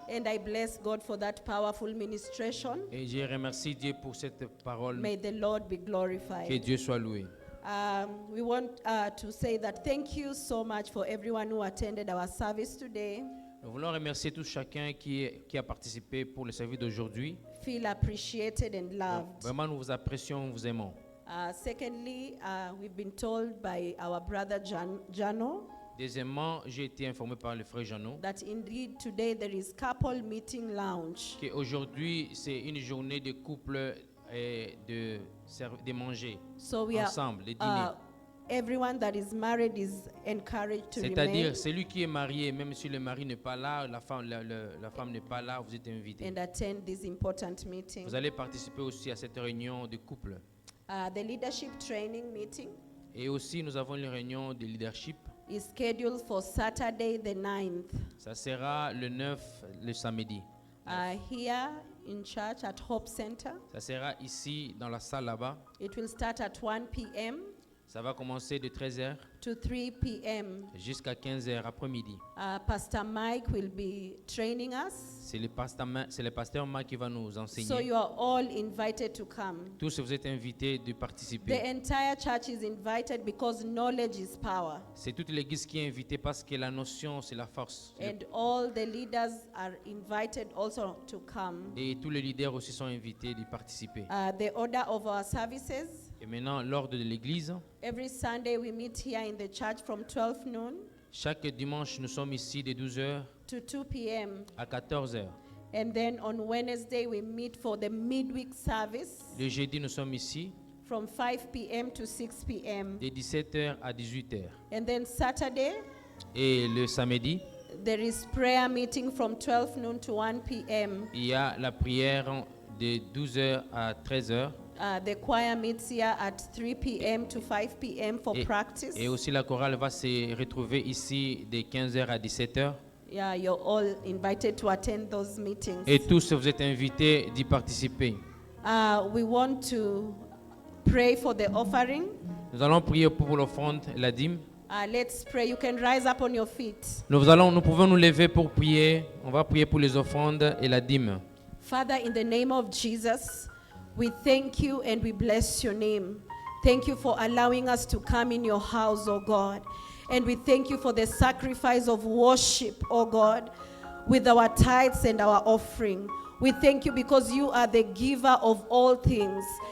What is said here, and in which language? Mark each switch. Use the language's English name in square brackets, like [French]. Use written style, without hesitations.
[English] And I bless God for that powerful ministration. [French] Et je remercie Dieu pour cette parole. [English] May the Lord be [French] Que [English] glorified. [French] Dieu soit loué. [English] We want to say that thank you so much for everyone who attended our service today. [French] Nous voulons remercier tout chacun qui a participé pour le service d'aujourd'hui. [English] Feel appreciated and loved. [French] Vraiment, nous vous apprécions, nous vous aimons. [English] Secondly, we've been told by our brother Jano [French] Deuxièmement, j'ai été informé par le frère Jeannot [English] that indeed today there is couple meeting lounge. [French] qu'aujourd'hui, c'est une journée de couple et de manger [English] So we are [French] ensemble, de dîner. [English] everyone that is married is encouraged to remain [French] C'est-à-dire, celui qui est marié, même si le mari n'est pas là, la femme n'est pas là, vous êtes invité. [English] and attend this important meeting. [French] Vous allez participer aussi à cette réunion de couple. [English] The leadership training meeting [French] Et aussi, nous avons une réunion de leadership. [English] is scheduled for Saturday the 9th. [French] Ça sera le 9, le samedi. [English] Here in church at Hope Center. [French] Ça sera ici, dans la salle là-bas. [English] It will start at 1 p.m. [French] Ça va commencer de 13h [English] to 3 p.m. [French] jusqu'à 15h après-midi. [English] Pastor Mike will be training us. [French] C'est le pasteur Marc qui va nous [English] So [French] enseigner. [English] you are all invited to come. [French] Tous vous êtes invités de [English] The [French] participer. [English] entire church is invited because knowledge is power. [French] C'est toute l'église qui est invitée parce que la notion, c'est la force. [English] And all the leaders are invited also to come. [French] Et tous les leaders aussi sont invités de participer. [English] The order of our services. [French] Et maintenant, l'ordre de l'église. [English] Every Sunday we meet here in the church from 12 noon [French] Chaque dimanche, nous sommes ici de 12h [English] to 2 p.m. [French] à 14h. [English] And then on Wednesday we meet for the midweek service [French] Le jeudi, nous sommes ici [English] from 5 p.m. to 6 p.m. [French] de 17h à 18h. [English] And then Saturday [French] Et le samedi, [English] there is prayer meeting from 12 noon to 1 p.m. [French] il y a la prière de 12h à 13h. [English] The choir meets here at 3 p.m. to 5 p.m. for practice. [French] Et aussi la chorale va se retrouver ici de 15h à 17h. [English] Yeah, you're all invited to attend those meetings. [French] Et tous vous êtes invités d'y participer. [English] We want to pray for the offering. [French] Nous allons prier pour l'offrande et la dîme. [English] Let's pray. You can rise up on your feet. [French] Nous pouvons nous lever pour prier. On va prier pour les offrandes et la dîme. [English] Father, in the name of Jesus, we thank you and we bless your name. Thank you for allowing us to come in your house, oh God. And we thank you for the sacrifice of worship, oh God, with our tithes and our offering. We thank you because you are the giver of all things.